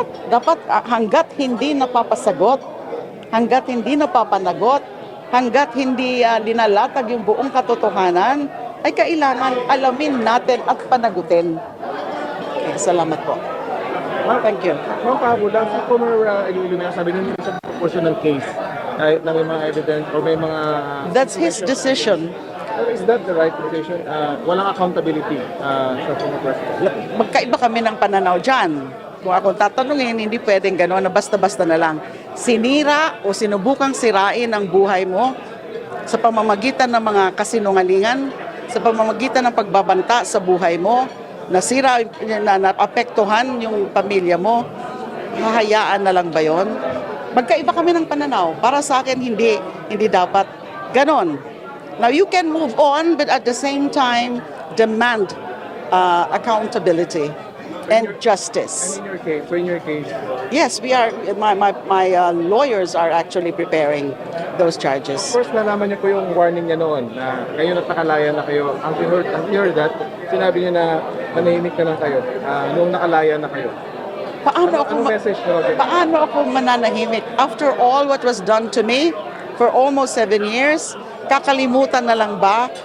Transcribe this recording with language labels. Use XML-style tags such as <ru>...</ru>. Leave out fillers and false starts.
<tl>Dapat hanggat hindi napapasagot, hanggat hindi napapanagot, hanggat hindi dinalatag yung buong katotohanan, ay kailangan alamin natin at panagutin. Okay, salamat po.</tl> <en>Thank you.</en> <tl>Ma'am Pabulang, si former Iloilo, sabi niyo sa proportional case, kahit na may mga evidence o may mga...</tl> <en>That's his decision. Is that the right decision?</en> <tl>Walang accountability sa former president? Magkaiba kami ng pananaw dyan. Kung akong tatanungin, hindi pwedeng gano'n na basta-basta na lang. Sinira o sinubukang sirain ang buhay mo sa pamamagitan ng mga kasinungalingan, sa pamamagitan ng pagbabanta sa buhay mo, nasira, na naapektuhan yung pamilya mo, hahayaan na lang ba yon? Magkaiba kami ng pananaw. Para sa akin, hindi dapat Ganon.</tl> <en>Now you can move on, but at the same time, demand accountability and justice. And in your case, Yes, we are. My lawyers are actually preparing those charges.</en> <tl>first nalaman niyo po yung warning niya noon na ngayon at nakalaya na kayo. Ang heard that, sinabi niyo na manahimik na lang kayo nung nakalaya na kayo. Anong message niyo? Paano ako mananahimik?</tl> <en>After all what was done to me for almost 7 years,</en> <tl>kakalimutan na lang ba?</tl>